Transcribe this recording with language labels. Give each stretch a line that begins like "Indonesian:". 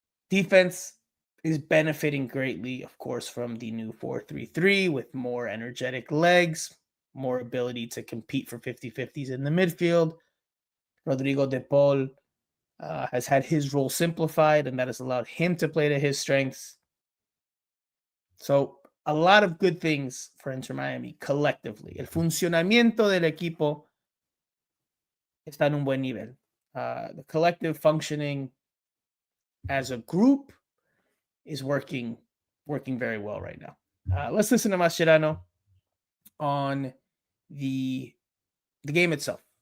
English: Defense is benefiting greatly, of course, from the new 4-3-3 with more energetic legs, more ability to compete for 50-50s in the midfield. Rodrigo De Paul has had his role simplified, and that has allowed him to play to his strengths. So, a lot of good things for Inter Miami collectively.
Spanish: El funcionamiento del equipo está en un buen nivel.
English: The collective functioning as a group is working very well right now. Let's listen to Mascherano on the game itself.